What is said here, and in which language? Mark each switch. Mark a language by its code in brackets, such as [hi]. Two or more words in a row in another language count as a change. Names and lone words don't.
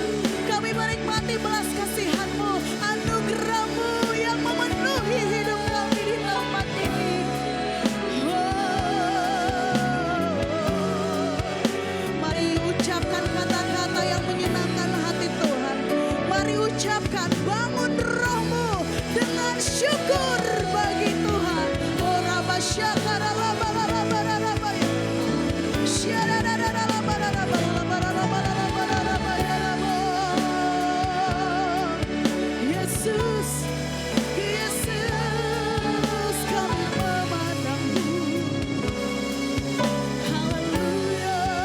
[id] Kami menikmati belas kasihan-Mu, anugerah-Mu yang memenuhi hidup kami di tempat ini. Mari ucapkan kata-kata yang menyenangkan hati Tuhan. Mari ucapkan, bangun rohmu dengan syukur bagi Tuhan. Oh Rabba Syakara Rabba Rabba Rabba Syara Rabba Rabba Rabba Rabba Rabba Rabba. Yesus, Yesus, kami memandang-Mu. Haleluya.